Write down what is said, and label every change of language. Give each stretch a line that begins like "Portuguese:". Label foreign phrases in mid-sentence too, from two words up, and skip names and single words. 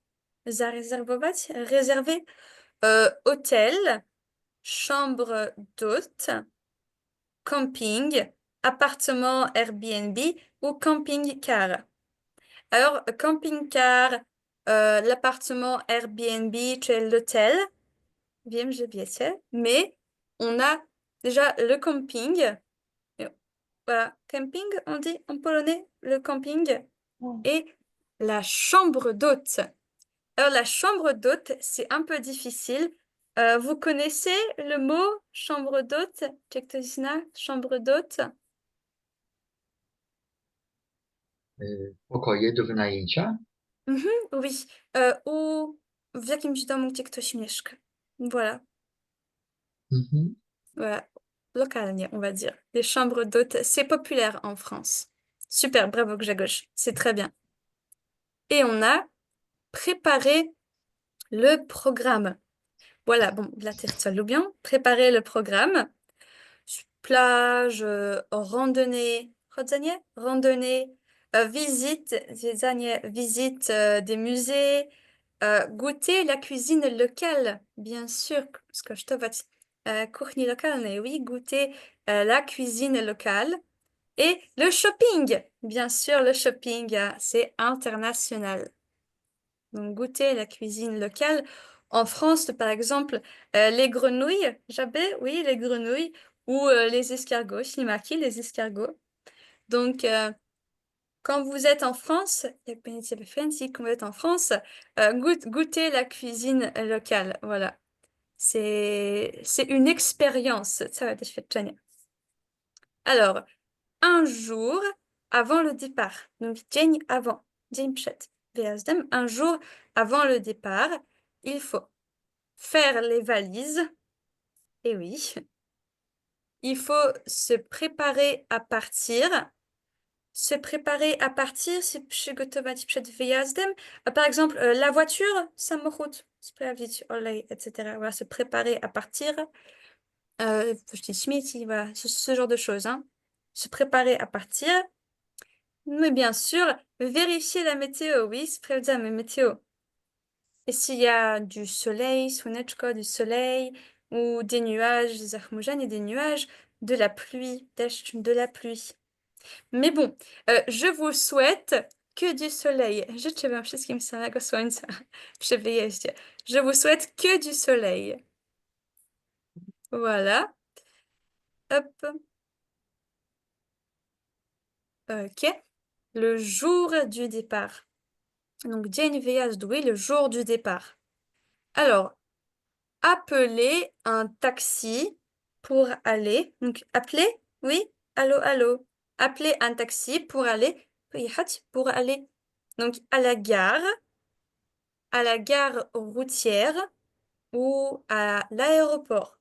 French: Zarezerwować, réserver hôtel, chambre d'hôte, camping, appartement Airbnb ou camping-car. Alors, camping-car, l'appartement Airbnb, c'est l'hôtel,
Polish: wiem, że wiecie,
French: mais on a déjà le camping. Voilà, camping, on dit en polonais, le camping, et la chambre d'hôte. Alors, la chambre d'hôte, c'est un peu difficile. Vous connaissez le mot chambre d'hôte?
Polish: Czy ktoś zna
French: chambre d'hôte?
Polish: Pokoje do wynajęcia?
French: Oui, ou
Polish: w jakimś domu, gdzie ktoś mieszka.
French: Voilà, Mhm. voilà, localement, on va dire. Les chambres d'hôtes, c'est populaire en France. Super, bravo Grzegorz, c'est très bien. Et on a préparé le programme. Voilà, bon,
Polish: dla tych, co lubią,
French: préparer le programme. Plage, randonnée, chodzenie? Randonnée, visite, zwiedzanie, visite des musées, goûter la cuisine locale, bien sûr,
Polish: skosztować kuchni lokalnej,
French: oui, goûter la cuisine locale. Et le shopping, bien sûr, le shopping, c'est international. Donc, goûter la cuisine locale. En France, par exemple, les grenouilles, j'avais, oui, les grenouilles, ou les escargots, ślimaki, les escargots. Donc, quand vous êtes en France, quand vous êtes en France, goûtez la cuisine locale, voilà. C'est une expérience,
Polish: całe doświadczenie.
French: Alors, un jour avant le départ, donc dzień avant,
Polish: dzień przed wyjazdem,
French: un jour avant le départ, il faut faire les valises, et oui, il faut se préparer à partir. Se préparer à partir, c'est
Polish: przygotować przed wyjazdem.
French: Par exemple, la voiture,
Polish: samochód, sprawdzić olej, etc.
French: Voilà, se préparer à partir. Jeter śmieci, voilà, ce genre de choses. Hein. Se préparer à partir. Mais bien sûr, vérifier la météo.
Polish: Oui, sprawdzamy météo.
French: Et s'il y a du soleil, słoneczko, du soleil, ou des nuages, zachmurzenie, des nuages, de la pluie, deszcz, de la pluie. Mais bon, je vous souhaite que du soleil.
Polish: Życzę wam wszystkim samego słońca przy wyjeździe.
French: Je vous souhaite que du soleil. Voilà. Hop. Ok. Le jour du départ. Donc,
Polish: dzień wyjazdu,
French: oui, le jour du départ. Alors, appeler un taxi pour aller. Donc, appeler, oui, allô, allô. Appeler un taxi pour aller, pojechać, pour aller. Donc, à la gare routière ou à l'aéroport.